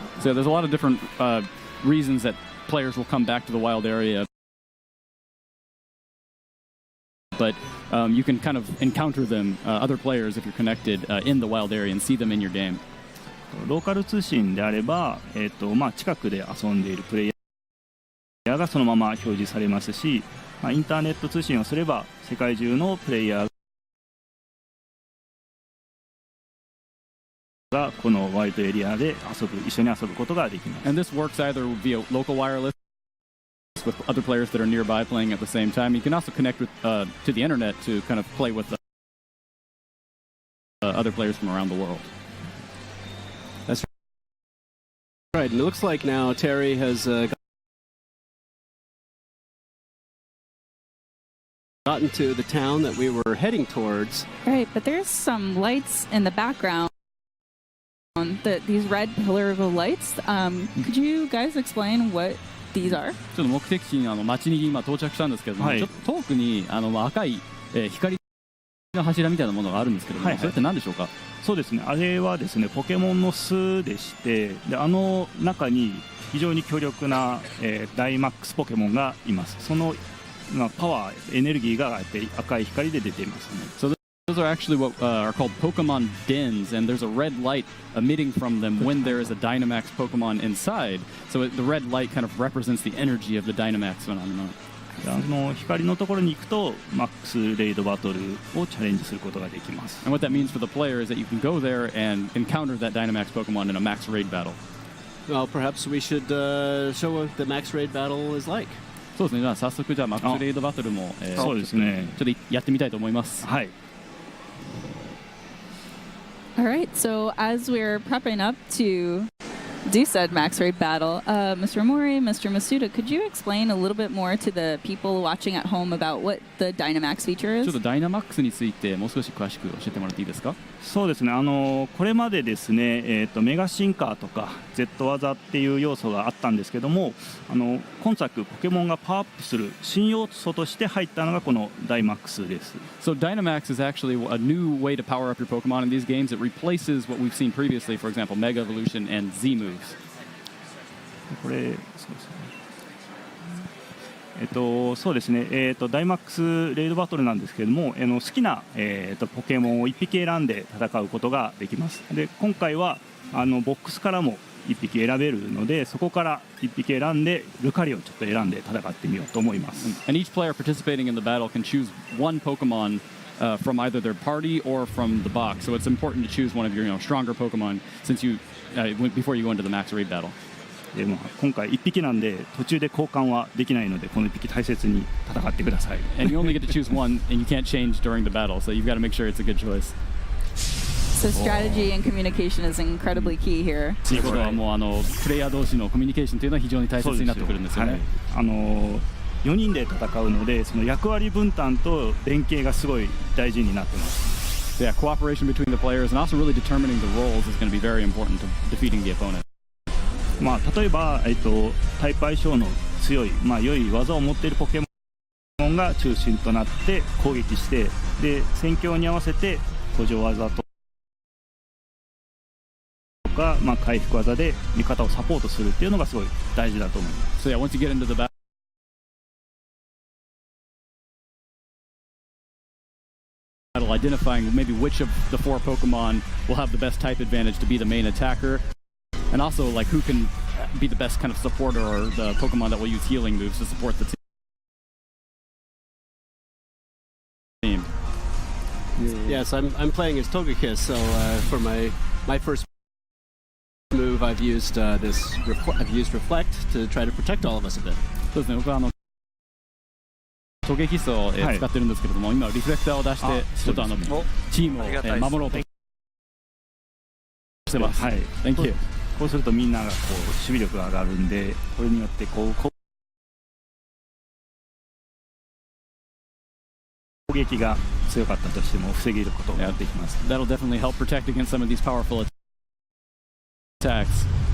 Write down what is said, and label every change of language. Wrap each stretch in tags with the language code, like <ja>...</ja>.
<en>So there's a lot of different reasons that players will come back to the wild area, but you can kind of encounter them, other players, if you're connected in the wild area and see them in your game.</en> <ja>ローカル通信であれば、近くで遊んでいるプレイヤーがそのまま表示されますし、インターネット通信をすれば世界中のプレイヤーがこのワイドエリアで一緒に遊ぶことができます。</ja> <en>And this works either via local wireless with other players that are nearby playing at the same time. You can also connect with to the internet to kind of play with other players from around the world. That's right. And it looks like now Terry has gotten to the town that we were heading towards. Right, but there's some lights in the background. These red pillar of lights. Could you guys explain what these are?</en> <ja>ちょっと目的地に町に今到着したんですけども、ちょっと遠くに赤い、光の柱みたいなものがあるんですけども、それって何でしょうか？そうですね、あれはですねポケモンの巣でして、で中に非常に強力な、ダイマックスポケモンがいます。その、パワーエネルギーが赤い光で出ていますね。</ja> <en>Those are actually what are called Pokemon dens, and there's a red light emitting from them when there is a Dynamax Pokemon inside. So the red light kind of represents the energy of the Dynamax phenomenon.</en> <ja>光のところに行くとマックスレイドバトルをチャレンジすることができます。</ja> <en>And what that means for the player is that you can go there and encounter that Dynamax Pokemon in a max raid battle. Well, perhaps we should show what the max raid battle is like.</en> <ja>そうですね。じゃあ早速じゃあマックスレイドバトルもそうですね。ちょっとやってみたいと思います。はい。</ja> <en>All right, so as we're prepping up to do said max raid battle, Mr. Mori, Mr. Masuda, could you explain a little bit more to the people watching at home about what the Dynamax feature</en> <ja>ちょっ</ja> <en>is?</en> <ja>とダイナマックスについてもう少し詳しく教えてもらっていいですか？そうですね、これまでですね、メガ進化とか Z 技っていう要素があったんですけども、今作ポケモンがパワーアップする新要素として入ったのがこのダイマックスです。</ja> <en>So Dynamax is actually a new way to power up your Pokemon in these games. It replaces what we've seen previously, for example, Mega Evolution and Z moves.</en> <ja>これそうですね。そうですね、ダイマックスレイドバトルなんですけれども、好きな、ポケモンを1匹選んで戦うことができます。で今回はボックスからも1匹選べるので、そこから1匹選んでルカリをちょっと選んで戦ってみようと思います。</ja> <en>And each player participating in the battle can choose one Pokemon from either their party or from the box. So it's important to choose one of your stronger Pokemon since you before you go into the max raid battle.</en> <ja>で今回1匹なんで途中で交換はできないので、この1匹大切に戦ってください。</ja> <en>And you only get to choose one, and you can't change during the battle, so you've got to make sure it's a good choice. So strategy and communication is incredibly key here.</en> <ja>ということはもうプレイヤー同士のコミュニケーションというのは非常に大切になってくるんですよね。 4人で戦うので、その役割分担と連携がすごい大事になってます。</ja> <en>Yeah, cooperation between the players and also really determining the roles is going to be very important to defeating the opponent.</en> <ja>例えば、タイプ相性の強い、良い技を持っているポケモンが中心となって攻撃して、で戦況に合わせて補助技とか、回復技で味方をサポートするっていうのがすごい大事だと思います。</ja> <en>So yeah, once you get into the battle, identifying maybe which of the 4 Pokemon will have the best type advantage to be the main attacker. And also, like, who can be the best kind of supporter or the Pokemon that will use healing moves to support the team. Yes, I'm playing as Togekiss, so for my first move, I've used I've used Reflect to try to protect all of us a bit.</en> <ja>そうですね、僕はトゲキスを使ってるんですけれども、今リフレクターを出してちょっとチームを守ろうとしてます。はい。</ja> <en>Thank you.</en> <ja>こうするとみんながこう守備力が上がるんで、これによって攻撃が強かったとしても防げることができます。</ja> <en>That'll definitely help protect against some of these powerful attacks.</en>